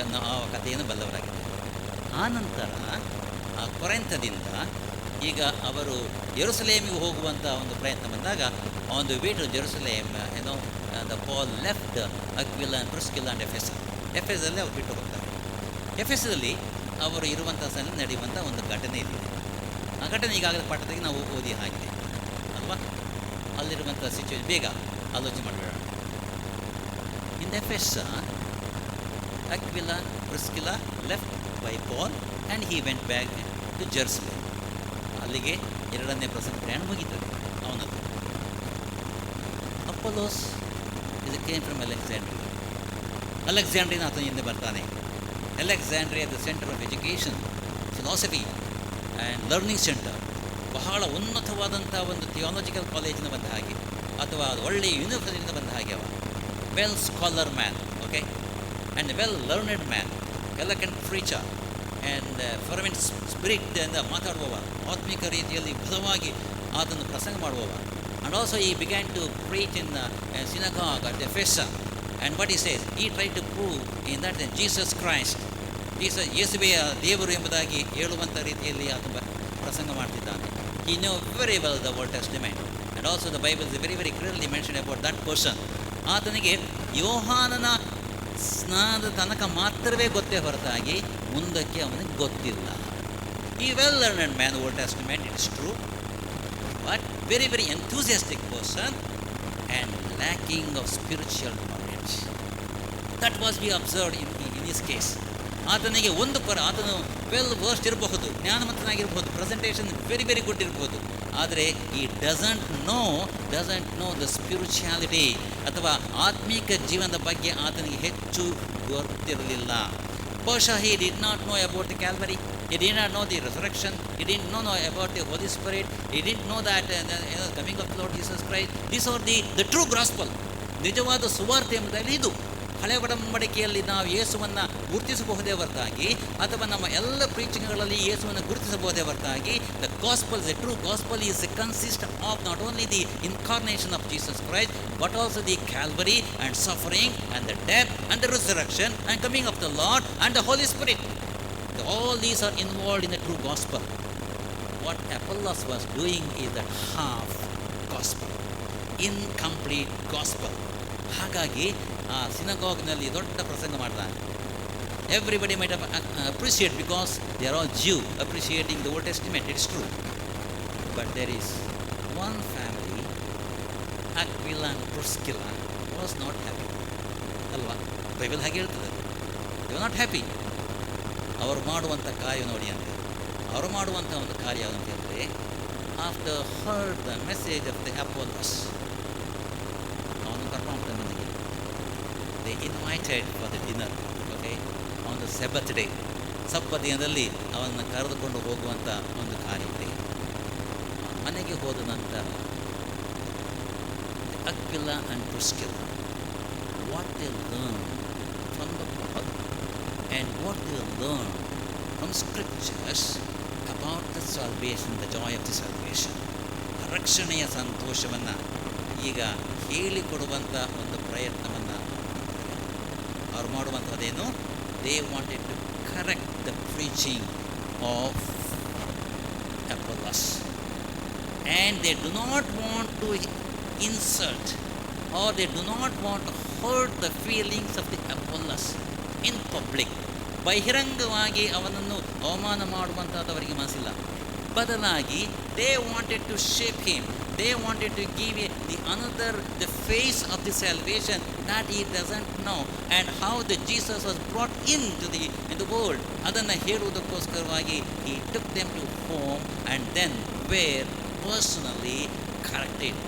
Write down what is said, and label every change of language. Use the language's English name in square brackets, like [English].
[Kannada] ಆ ಕಥೆಯನ್ನು ಬಲ್ಲವರಾಗಿದ್ದಾರೆ. ಆ ನಂತರ ಆ ಕೊರಿಂಥದಿಂದ ಈಗ ಅವರು ಯೆರೂಸಲೇಮಿಗೆ ಹೋಗುವಂಥ ಒಂದು ಪ್ರಯತ್ನ ಬಂದಾಗ, [English] on the way to Jerusalem the Paul left Aquila and Priscilla and [Kannada] ಎಫೆಸಲ್ಲಿ ಅವ್ರು ಬಿಟ್ಟು ಹೋಗ್ತಾರೆ. ಎಫೆಸದಲ್ಲಿ ಅವರು ಇರುವಂಥ ಸ್ಥಳದಲ್ಲಿ ನಡೆಯುವಂಥ ಒಂದು ಘಟನೆ ಇದೆ. ಆ ಘಟನೆ ಈಗಾಗಲೇ ಪಾಠದಲ್ಲಿ ನಾವು ಓದಿ ಆಗಿದೆ ಅಲ್ವಾ. ಅಲ್ಲಿರುವಂಥ ಸಿಚುವೇಶನ್ ಬೇಗ ಆಲೋಚನೆ ಮಾಡಬೇಡ. [English] In Ephesus Aquila, Priscilla left by Paul and he went back to Jerusalem. [Kannada] ಅಲ್ಲಿಗೆ ಎರಡನೇ ಪ್ರಯಾಣ ಮುಗಿತದೆ ಅವನದ್ದು. ಅಪೋಲೋಸ್ ಇದು [English] came from [Kannada] ಅಲೆಕ್ಸಾಂಡ್ರಿಯಾ. [English] Alexandria [Kannada] ಆತನಿಂದ ಬರ್ತಾನೆ. [English] Alexandria the centre of education, philosophy and learning centre. [Kannada] ಬಹಳ ಉನ್ನತವಾದಂಥ ಒಂದು ಥಿಯಾಲಜಿಕಲ್ ಕಾಲೇಜಿನ ಬಂದ ಹಾಗೆ, ಅಥವಾ ಒಳ್ಳೆಯ ಯೂನಿವರ್ಸಿಟಿಯಿಂದ ಬಂದ ಹಾಗೆ. [English] ಅವ well scholar man, okay, and a well-learned man, eloquent preacher, and fervent spirit [Kannada] ಎಂದು ಮಾತಾಡುವವ, ಆತ್ಮಿಕ ರೀತಿಯಲ್ಲಿ ಬಲವಾಗಿ ಅದನ್ನು ಪ್ರಸಂಗ ಮಾಡುವವ. [English] And also he began to preach in the synagogue at Ephesus. And what he says, he tried to prove in that Jesus Christ, [Kannada] ಯೇಸುವೇ ದೇವರು ಎಂಬುದಾಗಿ ಹೇಳುವಂಥ ರೀತಿಯಲ್ಲಿ ಆತ ಪ್ರಸಂಗ ಮಾಡ್ತಿದ್ದಾನೆ. [English] He knew very well the Old Testament, and also the Bible is very very clearly mentioned about that person. [Kannada] ಆತನಿಗೆ ಯೋಹಾನನ ಸ್ನಾನದ ತನಕ ಮಾತ್ರವೇ ಗೊತ್ತೇ ಹೊರತಾಗಿ ಮುಂದಕ್ಕೆ ಅವನಿಗೆ ಗೊತ್ತಿಲ್ಲ. [English] ಈ well learned man, Old Testament, it is true, but very very enthusiastic person and lacking of spiritual knowledge. That was be observed in his case. [Kannada] ಆತನಿಗೆ ಆತನು [English] well versed [Kannada] ಇರಬಹುದು, ಜ್ಞಾನವಂತನಾಗಿರ್ಬೋದು, [English] presentation very very good [Kannada] ಇರ್ಬೋದು, ಆದರೆ [English] ಈ doesn't know the spirituality [Kannada] ಅಥವಾ ಆತ್ಮೀಕ ಜೀವನದ ಬಗ್ಗೆ ಆತನಿಗೆ ಹೆಚ್ಚು ಗೊತ್ತಿರಲಿಲ್ಲ. [English] ಬಹುಶಃ he did not know about the Calvary, he did not know the resurrection, he didn't know about the Holy Spirit, he didn't know that the coming of the Lord Jesus Christ. These are the true gospel. [Kannada] ನಿಜವಾದ ಸುವಾರ್ತೆ ಎಂಬುದಾಗಿ ಇದು. ಹಳೆ ಒಡಂಬಡಿಕೆಯಲ್ಲಿ ನಾವು ಯೇಸುವನ್ನು ಗುರುತಿಸಬಹುದೇ ಹೊರತಾಗಿ, [English] ಅಥವಾ ನಮ್ಮ ಎಲ್ಲ ಪ್ರೀಚಿಂಗ್ಗಳಲ್ಲಿ ಯೇಸುವನ್ನು ಗುರುತಿಸಬಹುದೇ ಹೊರತಾಗಿ, the gospel, the true gospel is consist of not only the incarnation of Jesus Christ, but also the Calvary and suffering and the death and the resurrection and coming of the Lord and the Holy Spirit. All these are involved in the true gospel. What Apollos was doing is the half gospel, incomplete gospel. [Kannada] ಹಾಗಾಗಿ ಆ ಸಿನಗಾಗ್ನಲ್ಲಿ ದೊಡ್ಡ ಪ್ರಸಂಗ ಮಾಡ್ತಾನೆ. [English] Everybody might have appreciate because they are all Jew appreciating the Old Testament. It's true. But there is one family, Aquila and Priscilla, was not happy. [Kannada] ಅಲ್ವಾ? Bible ಹಾಗೆ ಹೇಳ್ತದೆ. [English] You not happy. [Kannada] ಅವರು ಮಾಡುವಂಥ ಕಾರ್ಯ ನೋಡಿ ಅಂದರೆ, ಅವರು ಮಾಡುವಂಥ ಒಂದು ಕಾರ್ಯ ಯಾವುದು ಅಂದರೆ, [English] after heard the message of the Apollos, [Kannada] ಅವನು ಕರ್ಕೊಂಡ್ಬಿಟ್ಟ ಮನೆಗೆ. [English] They invited for the dinner. [Kannada] Okay, ಅವನು ಸೆಬತ್ ಡೇ, ಸಬ್ಬ ದಿನದಲ್ಲಿ ಅವನನ್ನು ಕರೆದುಕೊಂಡು ಹೋಗುವಂಥ ಒಂದು ಕಾರ್ಯ ಇದೆ. ಮನೆಗೆ ಹೋದ ನಂತರ [English] Aquila and Priscilla, what they learned from the Bible and what they learned from scriptures about the salvation, the joy of the salvation, [Kannada] ರಕ್ಷಣೆಯ ಸಂತೋಷವನ್ನು ಈಗ ಹೇಳಿಕೊಡುವಂಥ ಒಂದು ಪ್ರಯತ್ನವನ್ನು ಅವ್ರು ಮಾಡುವಂಥದ್ದೇನು, [English] They wanted to correct the preaching of Apollos, and they do not want to insult or they do not want to hurt the feelings of the Apollos in public. [Kannada] ಬಹಿರಂಗವಾಗಿ ಅವನನ್ನು ಅವಮಾನ ಮಾಡುವಂಥದ್ದವರಿಗೆ ಮನಸ್ಸಿಲ್ಲ. ಬದಲಾಗಿ [English] They wanted to shape him, they wanted to give the face of the salvation that he doesn't know and how the Jesus was brought into the world. [Kannada] ಅದನ್ನು ಹೇಳುವುದಕ್ಕೋಸ್ಕರವಾಗಿ [English] he took them to home and then were personally corrected.